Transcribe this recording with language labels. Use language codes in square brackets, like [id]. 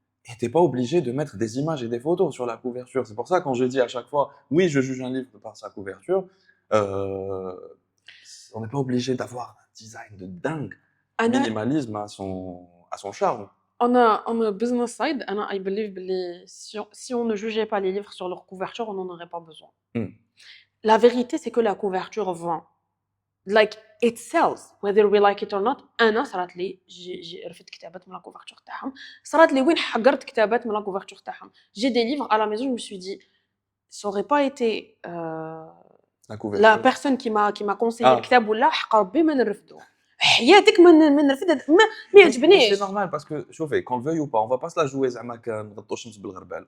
[fr] Et t'es pas obligé de mettre des images et des photos sur la couverture. C'est pour ça quand je dis à chaque fois, oui, je juge un livre par sa couverture, on n'est pas obligé d'avoir un design de dingue. Anna, Minimalisme a son charme. [en] on a business side, [fr] Anna, [en] I believe [fr] que si on ne jugeait pas les livres sur leur couverture, on n'en aurait pas besoin. Hmm. La vérité, c'est que la couverture vend. [en] Like, it sells, whether we like it or not. [ar] أنا صارت لي رفدت كتابات من la couverture تاعهم. صارت لي وين حقرت كتابات من la couverture تاعهم. [fr] J'ai des livres à la maison, je me suis dit, ça aurait pas été La couverture. la personne qui m'a conseillé Ah. [ar] الكتاب ولا حق ربي ما نرفدو. حياتك ما نرفد ما [fr] Mais [ar] يعجبنيش. [fr] c'est normal parce que, chauffez, qu'on le veuille ou pas, on va pas se la jouer [ar] زعما كنغطوا الشمس بالغربال.